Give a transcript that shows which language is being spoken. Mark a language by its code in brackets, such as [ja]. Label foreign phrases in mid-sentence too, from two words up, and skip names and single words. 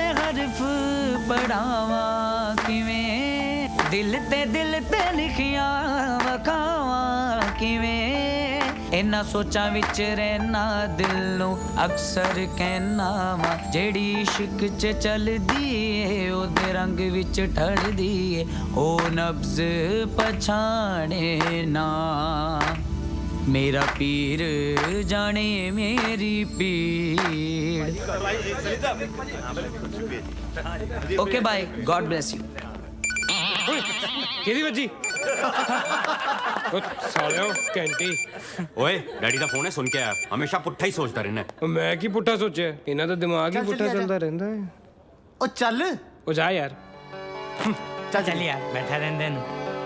[pa] ਹਰਫ਼ ਪੜ੍ਹਾਵਾਂ ਕਿਵੇਂ, ਦਿਲ ਤੇ ਲਿਖਿਆ ਵਖਾਵਾਂ ਕਿਵੇਂ, ਇੰਨਾ ਸੋਚਾਂ ਵਿਚ ਰਹਿਣਾ ਦਿਲ ਨੂੰ ਅਕਸਰ ਕਹਿਣਾ ਵਾਂ, ਜਿਹੜੀ ਇਸ਼ਕ ਚ ਚੱਲਦੀ ਏ ਓਹਦੇ ਰੰਗ ਵਿਚ ਢਲਦੀ ਏ, ਓ ਨਬਜ਼ ਪਛਾਣੇ ਨਾ, ਮੇਰਾ ਪੀਰ ਜਾਣੇ ਮੇਰੀ ਪੀੜ। [en] OK bye, God bless you. [pa] ਕਿਹਦੀ ਵੱਜੀ? ਉਹ ਸਾਲਿਓ ਘੰਟੀ। [hi] ओए डैडी का फोन है, सुन के आया। हमेशा पुट्ठा ही सोचता रहना है। [pa] ਮੈਂ ਕੀ ਪੁੱਠਾ ਸੋਚਿਆ, ਇਹਨਾਂ ਦਾ ਦਿਮਾਗ ਹੀ ਪੁੱਠਾ ਚੱਲਦਾ ਰਹਿੰਦਾ ਹੈ। ਓ ਚੱਲ ਉਹ ਜਾ ਯਾਰ। [hi] चल यार बैठा रहने दे।